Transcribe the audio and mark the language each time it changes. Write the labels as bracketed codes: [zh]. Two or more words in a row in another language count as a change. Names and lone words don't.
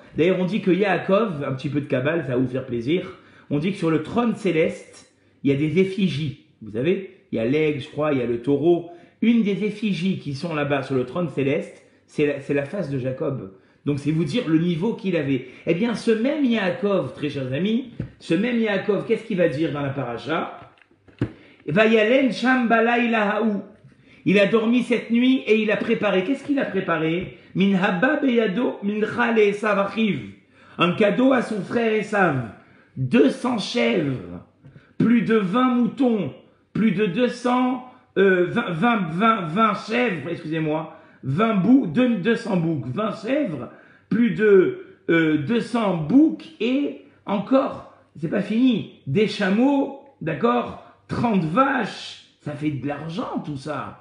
[fr] D'ailleurs, on dit que Yaakov, un petit peu de Kabbale, ça va vous faire plaisir, on dit que sur le trône céleste, il y a des effigies. Vous savez, il y a l'aigle, je crois, il y a le taureau. Une des effigies qui sont là-bas sur le trône céleste, c'est la face de Jacob. Donc c'est vous dire le niveau qu'il avait. Eh bien, ce même Yaakov, très chers amis, ce même Yaakov, qu'est-ce qu'il va dire dans la paracha? [he] וילן שם בלילה ההוא. [fr] Il a dormi cette nuit et il a préparé. Qu'est-ce qu'il a préparé? [he] מן הבא בידו מנחה לעשו אחיו. [fr] Un cadeau à son frère Esav. 200 chèvres, plus de 20 moutons, plus de 20 chèvres, excusez-moi, 200 boucs, 20 chèvres, plus de 200 boucs et encore, c'est pas fini, des chameaux, d'accord, 30 vaches, ça fait de l'argent tout ça.